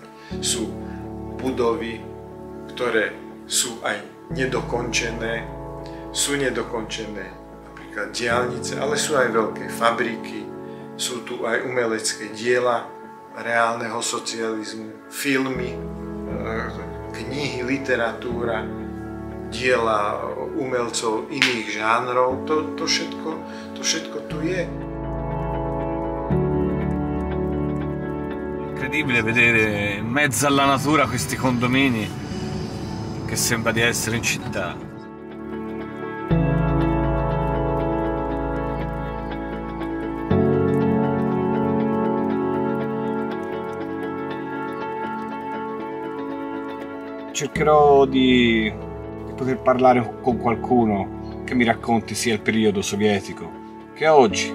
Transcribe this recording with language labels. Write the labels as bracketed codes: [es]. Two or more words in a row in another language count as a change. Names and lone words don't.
[sk] Sú budovy, ktoré sú aj nedokončené, napríklad diaľnice, ale sú aj veľké fabriky, sú tu aj umelecké diela reálneho socializmu, filmy, knihy, literatúra, diela umelcov iných žánrov, to všetko tu je. [it] Incredibile vedere in mezzo alla natura questi condomini che sembra di essere in città. Cercherò di poter parlare con qualcuno che mi racconti sia il periodo sovietico che oggi.